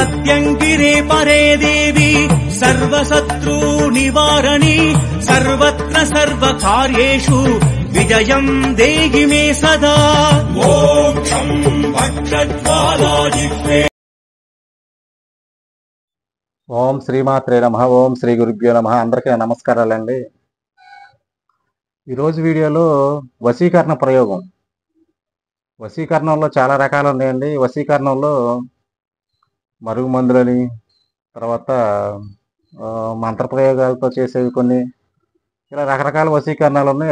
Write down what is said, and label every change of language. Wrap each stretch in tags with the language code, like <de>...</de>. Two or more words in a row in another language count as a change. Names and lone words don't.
<sa>प्रत्यङ्गिरे परे देवी सर्वशत्रु निवारणी सर्वत्र सर्वकार्येषु विजयं देहि मे सदा। मोक्षं वज्रज्वालाजिह्वे। ఓం శ్రీమాత్రే నమః. ఓం శ్రీ గురుభ్యో నమః.</sa> <te>అందరికీ నమస్కారాలండి. ఈరోజు వీడియోలో వశీకరణ ప్రయోగం. వశీకరణంలో చాలా రకాలు ఉన్నాయండి. వశీకరణంలో మరుగు మందులని, తర్వాత మంత్ర ప్రయోగాలతో చేసేవి కొన్ని, ఇలా రకరకాల వశీకరణాలు ఉన్నాయి.</te>